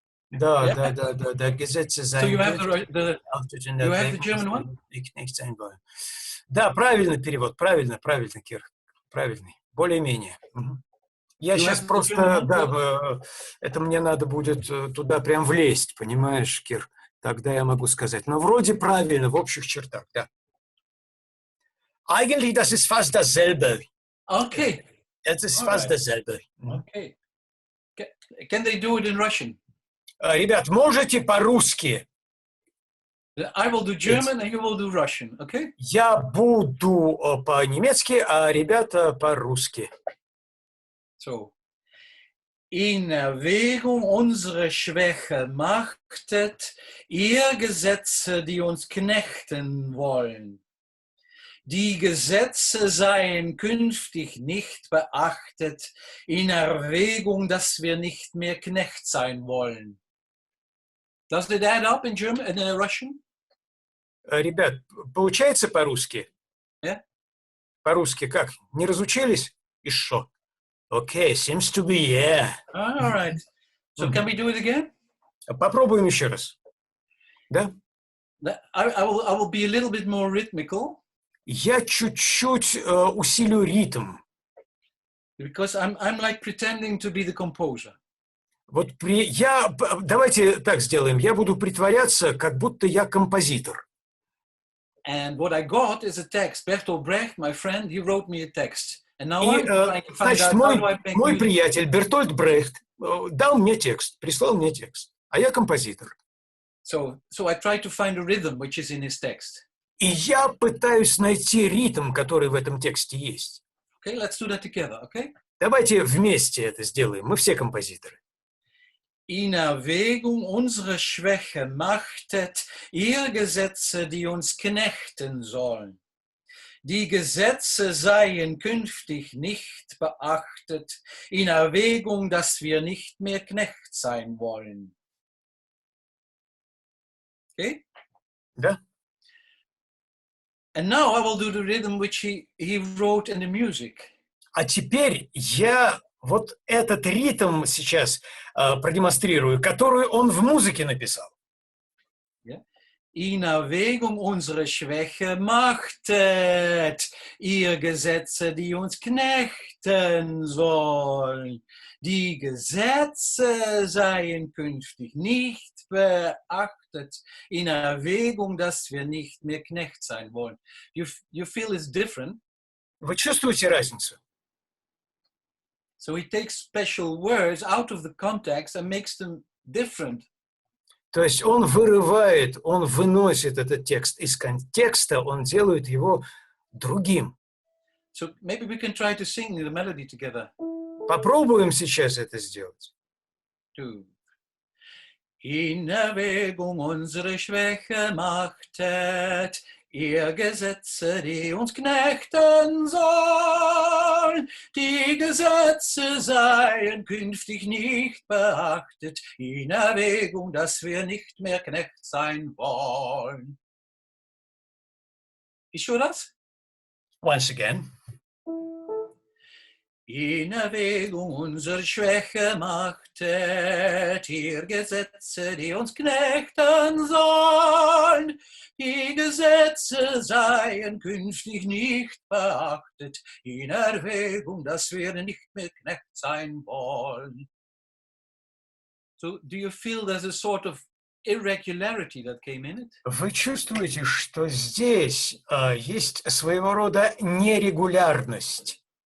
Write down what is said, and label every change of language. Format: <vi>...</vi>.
<de>Да, Gesetze sein.</de> <en>So you have the German one?</en> <ru>Да, правильный перевод, правильно, Кир, правильный, более-менее. Я сейчас просто, да, это мне надо будет туда прям влезть, понимаешь, Кир? Тогда я могу сказать. Но вроде правильно, в общих чертах, да.</ru> <de>Eigentlich, das ist fast dasselbe.</de> <en>Okay.</en> <de>Es ist fast dasselbe.</de> <en>Okay. Can they do it in Russian?</en> <ru>Ребят, можете по-русски?</ru> <en>I will do German and you will do Russian, okay?</en> <ru>Я буду по-немецки, а ребята по-русски.</ru> <en>So.</en> <de>In Erwägung unsere Schwäche machtet ihr Gesetze, die uns knechten wollen. Die Gesetze seien künftig nicht beachtet, in Erwägung, dass wir nicht mehr Knecht sein wollen.</de> <en>Does it add up in German and in Russian?</en> <ru>Ребят, получается по-русски?</ru> <en>Yeah?</en> <ru>По-русски как? Не разучились? И шо?</ru> <en>Okay, seems to be, yeah. All right. So can we do it again?</en> <ru>Попробуем еще раз. Да?</ru> <en>I will be a little bit more rhythmical.</en> <ru>Я чуть-чуть усилю ритм.</ru> <en>Because I'm like pretending to be the composer.</en> <ru>Вот давайте так сделаем. Я буду притворяться, как будто я композитор.</ru> <en>And what I got is a text. Bertolda Brechta, my friend, he wrote me a text. And now</en> <ru>И,</ru> <en>I'm trying to find</en> <ru>значит,</ru> <en>out how do I make</en> <ru>мой</ru> <en>music.</en> <ru>приятель Бертольда Брехт дал мне текст, прислал мне текст, а я композитор.</ru> <en>So I try to find a rhythm which is in his text.</en> <ru>И я пытаюсь найти ритм, который в этом тексте есть.</ru> <en>Okay, let's do that together, okay?</en> <ru>Давайте вместе это сделаем. Мы все композиторы.</ru> <de>In Erwägung unsere Schwäche machtet ihr Gesetze, die uns knechten sollen. Die Gesetze seien künftig nicht beachtet, in Erwägung, dass wir nicht mehr Knecht sein wollen.</de> <en>Okay?</en> <ru>Да?</ru> <en>And now I will do the rhythm which he wrote in the music.</en> <ru>А теперь я вот этот ритм сейчас продемонстрирую, который он в музыке написал.</ru> <de>In Erwägung unsere Schwäche machtet ihr Gesetze, die uns knechten sollen. Die Gesetze seien künftig nicht beachtet, in Erwägung, dass wir nicht mehr Knecht sein wollen.</de> <en>You feel it's different?</en> <ru>Вы чувствуете разницу?</ru> <en>So he takes special words out of the context and makes them different.</en> <ru>То есть он выносит этот текст из контекста, он делает его другим.</ru> <en>So maybe we can try to sing the melody together.</en> <ru>Попробуем сейчас это сделать.</ru> <de>In Erwägung unsere Schwäche machtet ihr Gesetze, die uns knechten sollen. Die Gesetze seien künftig nicht beachtet, in Erwägung, dass wir nicht mehr Knecht sein wollen.</de> <ru>Еще раз?</ru> <en>Once again.</en> <de>In Erwägung unsere Schwäche machtet ihr Gesetze, die uns knechten sollen. Die Gesetze seien künftig nicht beachtet, in Erwägung, dass wir nicht mehr Knecht sein wollen.</de> <en>So, do you feel there's a sort of irregularity that came in it?</en> <ru>Вы чувствуете, что здесь есть своего рода нерегулярность?</ru>